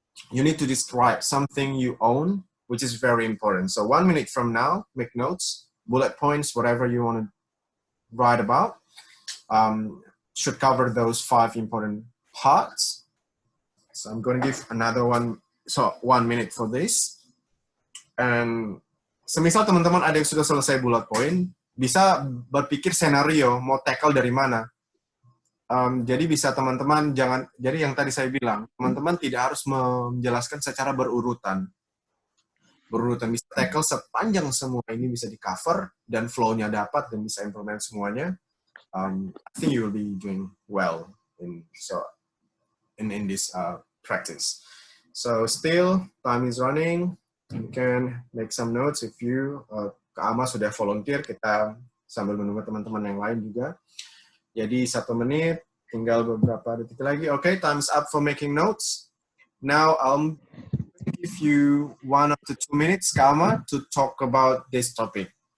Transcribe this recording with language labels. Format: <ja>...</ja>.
<en>You need to describe something you own, which is very important. So 1 minute from now, make notes, bullet points, whatever you want to write about, should cover those 5 important parts. So I'm going to give another 1 minute for this.</en> <id>And semisal teman-teman ada yang sudah selesai bullet point, bisa berpikir senario mau tackle dari mana. Jadi bisa teman-teman jadi yang tadi saya bilang, teman-teman tidak harus menjelaskan secara berurutan bisa tackle sepanjang semua ini bisa di cover dan flow-nya dapat dan bisa implement semuanya.</id> <en>I think you will be doing well in this practice. So still time is running. You can make some notes if you</en> <id>Kak Ama sudah volunteer, kita sambil menunggu teman-teman yang lain juga. Jadi 1 menit, tinggal beberapa detik lagi.</id> <en>Okay, time's up for making notes. Now I'll give you 1 to 2 minutes, Kak Ama, to talk about this topic.</en>